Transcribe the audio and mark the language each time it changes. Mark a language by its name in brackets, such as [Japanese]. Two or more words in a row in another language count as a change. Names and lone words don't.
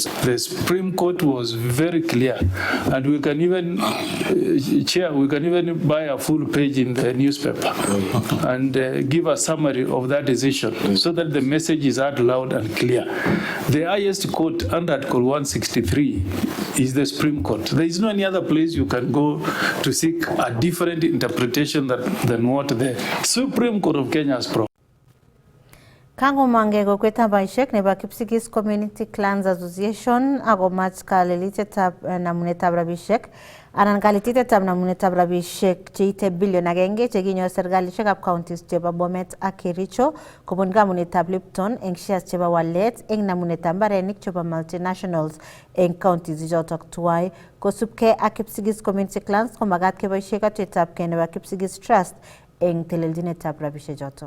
[English] The Supreme Court was very clear, and we can even, Chair, we can even buy a full page in the newspaper and give a summary of that decision so that the message is out loud and clear. The highest court under Article 163 is the Supreme Court. There is no any other place you can go to seek a different interpretation than what the Supreme Court of Kenya has provided. [Kalenjin] Kango mange go kweta baishek nebo Kipsigis Community Clans Association ago match kalelitetab namunetab rabishek anan kalitetab namunetab rabishek cheite billion agenge chekinyor serkalishekab counties chebo Bomet ak Kericho kobun kamunetab Lipton eng shares chebo walet eng namunetab mbarenik chebo multinationals eng counties ichotok tuwai kosubkei ak Kipsigis Community Clans komagat keboishe katuyetab kei nebo Kipsigis Trust eng teleljinetab rabishek jotok.